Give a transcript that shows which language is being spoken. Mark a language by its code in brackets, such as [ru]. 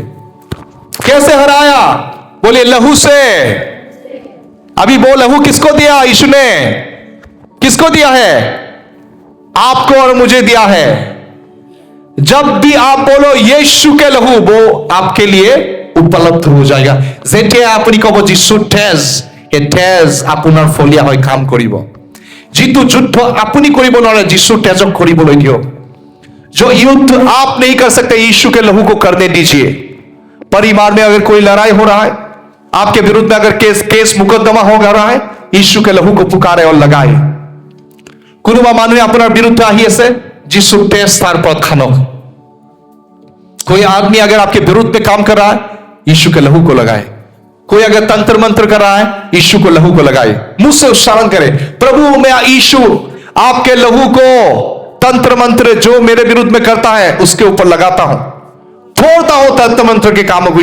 [hi] कैसे हराया? बोले लहू से। अभी वो लहू किसको दिया? यीशु ने किसको दिया है? आपको और मुझे दिया है। जब भी आप बोलो यीशु के लहू, वो आपके लिए उपलब्ध हो जाएगा। [as] যেতিয়া আপুনি কব যিশুৰ তেজ, এই তেজ আপোনাৰ ফলিয়া হৈ কাম কৰিব। যিটো যুদ্ধ আপুনি কৰিব নোৱাৰে যিশুৰ তেজক কৰিবলৈ দিয়ক। [hi] जो युद्ध आप नहीं कर सकते यीशु के लहू को करने दीजिए। परिवार में अगर कोई लड़ाई हो रहा है, आपके विरुद्ध में अगर केस मुकदमा हो रहा है, यीशु के लहू को पुकारे और लगाए। [as] কোনোবা মানুহে আপোনাৰ বিৰুদ্ধে আহি আছে, যিশুৰ তেজ তাৰ ওপৰত খানক। [hi] कोई आदमी अगर आपके विरुद्ध में काम कर रहा है, यीशु के लहू को लगाए। कोई अगर तंत्र मंत्र कर रहा है, यीशु को लहू को लगाए। मुंह से उच्चारण करे, प्रभु मैं यीशु आपके लहू को तंत्र मंत्र जो मेरे विरुद्ध में करता है उसके ऊपर लगाता हूं, छोड़ता हूं तंत्र मंत्र के कामों को।